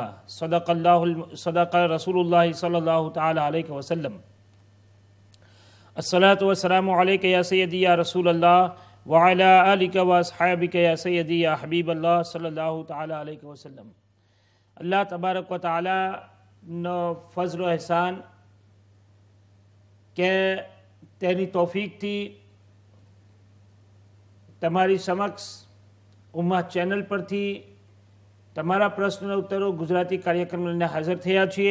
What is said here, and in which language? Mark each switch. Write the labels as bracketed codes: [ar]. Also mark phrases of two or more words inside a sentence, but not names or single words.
[ar] صدق رسول الله صلى الله تعالى عليه وسلم. الصلاة والسلام عليك يا سيدي يا رسول الله وعلى آلك وأصحابك يا سيدي يا حبيب الله صلى الله تعالى عليه وسلم. الله تبارك وتعالى [gu] નો ફઝલ એહસાન કે તેની તૌફીકથી તમારી સમક્ષ ઉમ્મા ચેનલ પરથી તમારા પ્રશ્ન ઉત્તરો ગુજરાતી કાર્યક્રમ લઈને હાજર થયા છીએ.